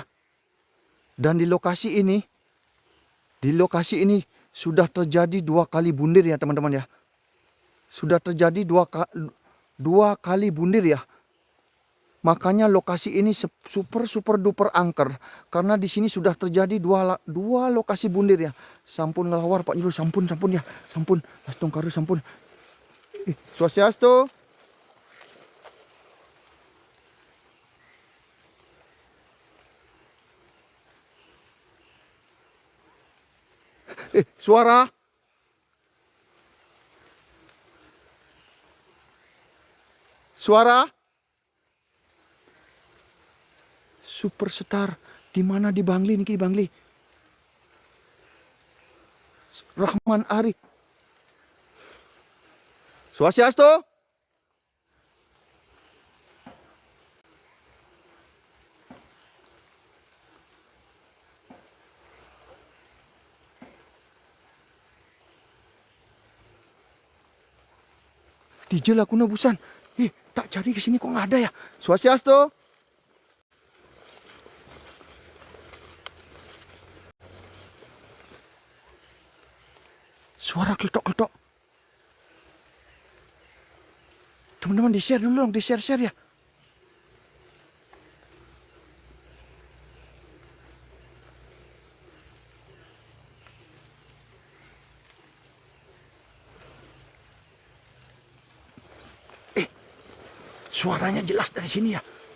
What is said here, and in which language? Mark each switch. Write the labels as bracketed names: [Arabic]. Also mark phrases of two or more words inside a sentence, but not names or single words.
[Indonesian] Dan di lokasi ini sudah terjadi 2 kali bundir ya teman-teman ya. Sudah terjadi dua kali bundir ya. Makanya lokasi ini super duper angker karena di sini sudah terjadi dua lokasi bundir ya. [Balinese] Sampun ngelawar Pak Jero, sampun ya. Sampun, Astong Karu sampun. [Indonesian] Swastiastu. Suara. Superstar di mana di Bangli niki Bangli? Rahman Arif. Swastiastu. DJ Laguna Busan. Tak cari ke sini kok nggak ada ya. Swastiastu. Suara kletok-kletok. Teman-teman di-share dulu dong, di-share ya. Suaranya jelas dari sini ya.